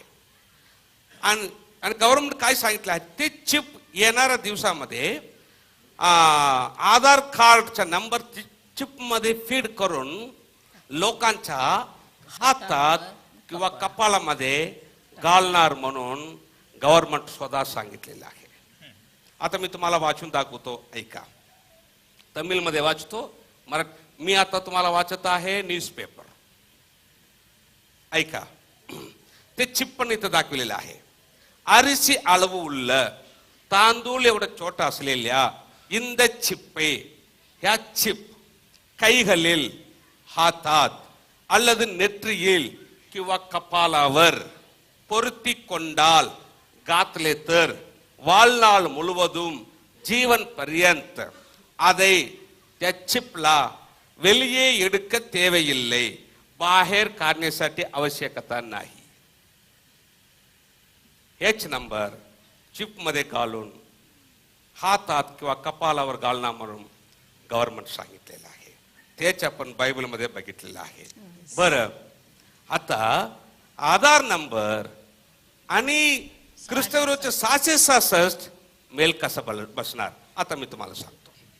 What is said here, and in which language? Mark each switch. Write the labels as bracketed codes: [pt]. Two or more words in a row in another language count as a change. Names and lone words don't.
[mr] आणि गव्हर्नमेंट काय सांगितलं आहे, ते चिप येणाऱ्या दिवसामध्ये आधार कार्डचा नंबर चिप मध्ये फीड करून लोकांच्या हातात किंवा कपाळामध्ये घालणार म्हणून गव्हर्नमेंट स्वतः सांगितलेलं आहे. आता मी तुम्हाला वाचून दाखवतो, ऐका. तमिळमध्ये वाचतो, मी आता तुम्हाला वाचत आहे न्यूजपेपर, ऐका. ते चिप पण इथं दाखवलेलं आहे. [ta] अरिसी அளவு உள்ள [mr] तांदूळ एवढं छोटा असलेल्या [ta] இந்த चिप्पை, [mr] ह्या चिप [ta] கைகளில், हातात அல்லது நெற்றியில் [mr] किंवा कपालावर [ta] பொருத்தி கொண்டால் [mr] घातले तर [ta] வாழ்நாள் முழுவதும் [mr] जीवन पर्यंत [ta] அதை [mr] त्या चिपला [ta] வெளியே எடுக்க தேவையில்லை, [mr] बाहेर काढण्यासाठी आवश्यकता नाही. हेच नंबर चिप मध्ये घालून हातात किंवा कपालावर घालणार म्हणून गव्हर्नमेंट सांगितलेलं आहे. तेच आपण बायबल मध्ये बघितलेलं आहे. बरं, आता आधार नंबर आणि ख्रिस्तगुरूचे 666 मेल कसा बसणार आता मी तुम्हाला सांगतो.